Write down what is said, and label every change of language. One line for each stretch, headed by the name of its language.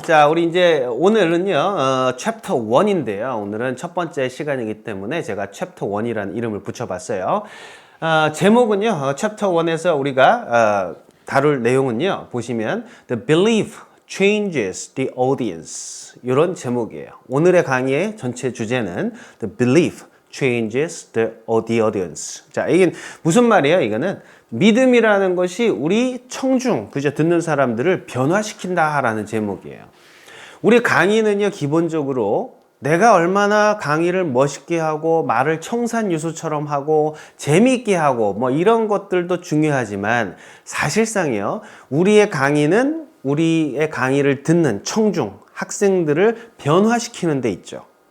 Korean: 자, 우리 이제 오늘은요, 챕터 1인데요. 오늘은 첫 번째 시간이기 때문에 제가 챕터 1이라는 이름을 붙여봤어요. 제목은요, 챕터 1에서 우리가 다룰 내용은요, 보시면
English: The Belief, changes the audience.
Korean: 이런 제목이에요. 오늘의 강의의 전체 주제는
English: The belief changes the audience.
Korean: 자, 이게 무슨 말이에요? 이거는 믿음이라는 것이 우리 청중, 그죠? 듣는 사람들을 변화시킨다라는 제목이에요. 우리 강의는요, 기본적으로 내가 얼마나 강의를 멋있게 하고 말을 청산유수처럼 하고 재미있게 하고 뭐 이런 것들도 중요하지만 사실상요, 우리의 강의는 우리의 강의를 듣는 청중, 학생들을 변화시키는 데 있죠.